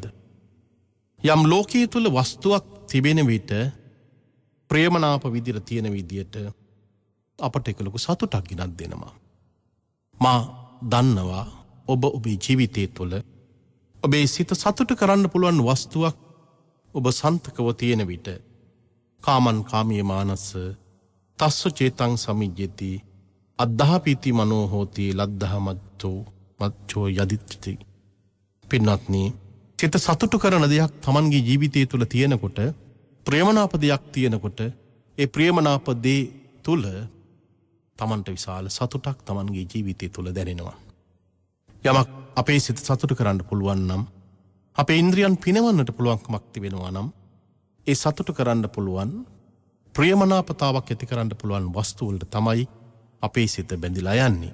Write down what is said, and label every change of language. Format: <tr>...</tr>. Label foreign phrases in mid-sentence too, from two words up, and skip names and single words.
<si>යම් ලෝකයේ තුල වස්තුවක් තිබෙන විට ප්‍රේමනාප විදියට තියෙන විදියට අපට ඒක ලොකු සතුටක් ගෙනත් දෙනවා. මා දන්නවා ඔබ ඔබේ ජීවිතය තුළ ඔබේ සිත සතුට කරන්න පුළුවන් වස්තුවක් ඔබ සන්තකව තියෙන විට</si> <pi>කාමන් කාමීය මානස තස්ස චේතං සමිජ්ජති අද්ධාපීති මනෝ හෝති ලද්ධහ මච්චෝ යදිත්‍ති.</pi> <si>පින්වත්නි, සිත සතුට කරන දෙයක් තමන්ගේ ජීවිතය තුළ තියෙනකොට, ප්‍රේමනාප දෙයක් තියෙනකොට, ඒ ප්‍රේමනාප දේ තුළ තමන්ට විශාල සතුටක් තමන්ගේ ජීවිතය තුළ දැනෙනවා. යමක් අපේ සිත සතුට කරන්න පුළුවන් නම් අපේ ඉන්ද්‍රියන් පිනවන්නට පුළුවන්කමක් තිබෙනවා නම් ඒ සතුට කරන්න පුළුවන් ප්‍රියමනාපතාවක් ඇති කරන්න පුළුවන් වස්තු වලට තමයි අපේ සිත බැඳිලා යන්නේ.</si>